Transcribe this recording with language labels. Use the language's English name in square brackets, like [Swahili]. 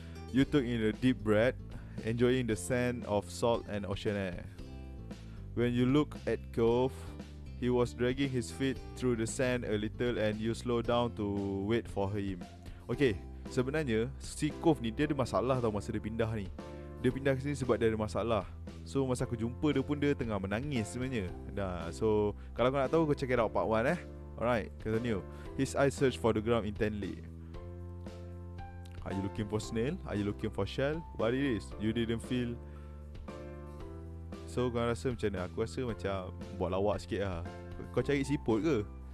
[English] You took in a deep breath, enjoying the scent of salt and ocean air. When you looked at Cove, he was dragging his feet through the sand a little, and you slowed down to wait for him. [Malay] Okay, sebenarnya si Cove ni dia ada masalah tau masa dia pindah ni. Dia pindah ke sini sebab dia ada masalah. So masa aku jumpa dia pun dia tengah menangis sebenarnya. So kalau kau nak tahu, kau [English] check it out part 1 Alright, continue. His eyes searched for the ground intently. Are you looking for snail? Are you looking for shell? What it is? You didn't feel. So [Malay] kau rasa macam mana? Aku rasa macam buat lawak sikit lah. Kau cari siput ke?